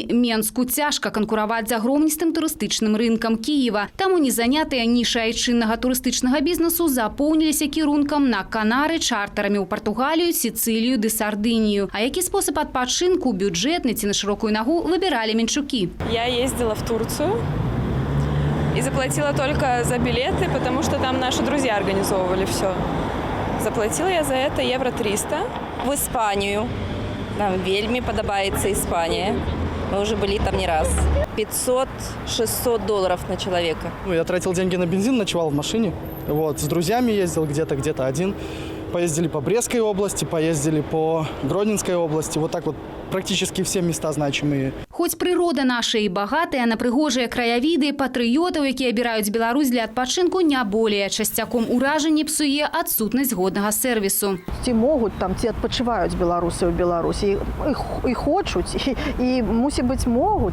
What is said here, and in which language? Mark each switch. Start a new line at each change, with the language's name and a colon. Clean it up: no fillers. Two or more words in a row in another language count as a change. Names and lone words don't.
Belarusian: Менску цяжка канкураваць з агромністым турыстычным рынкам Кіева. Таму незанятыя нішы айчыннага турыстычнага бізнесу запоўніліся кірункам на Канары, чартарамі ў Партугалію, Сіцылію ды Сардынію. А які спосаб адпачынку, бюджэтны ці на шырокую нагу, выбіралі менчукі.
Russian: Я ездила в Турцию и заплатила только за билеты, потому что там наши друзья организовывали все. Заплатила я за это евро 300. В Испанию. Нам вельми подобается Испания. Мы уже были там не раз. 500-600 долларов на человека. Я тратил деньги на бензин, ночевал в машине. С друзьями ездил где-то один. Поездили по Брестской области, поездили по Гродненской области. Вот так вот практически все места значимые.
Belarusian: Хоць прырода наша і багатая на прыгожыя краявіды, патрыётаў, якія абіраюць Беларусь для адпачынку,
Russian: не более.
Belarusian: Часцяком уражанне псуе адсутнасць годнага сервісу. Ці могуць там, ці адпачываюць беларусы ў Беларусі. І хочуць, і, мусіць быць, могуць.